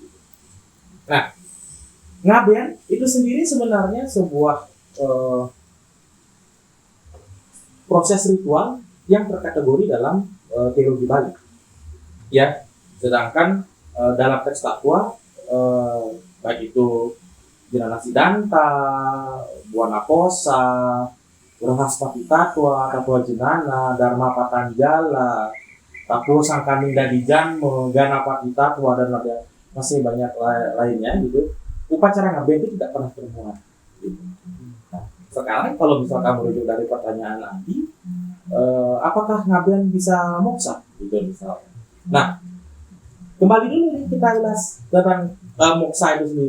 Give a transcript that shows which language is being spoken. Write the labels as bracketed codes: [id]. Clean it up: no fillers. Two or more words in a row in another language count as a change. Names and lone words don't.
[id] Nah, ngaben itu sendiri sebenarnya sebuah proses ritual yang terkategori dalam teologi Bali. Ya, sedangkan dalam teks tatwa baik itu Jirana Sidanta, Buana Posa, Rahaspati Tatwa, Tatwa Jenana, Dharma Patanjala, Tatwa Sangkaninda Dijanmo, Ganapati Tatwa, dan masih banyak lainnya gitu. Upacara ngaben itu tidak pernah termuat. Gitu. Nah, sekarang kalau misalkan merujuk dari pertanyaan nanti, apakah ngaben bisa moksa? Gitu misalnya. Nah, kembali dulu nih kita ulas tentang moksa itu sendiri.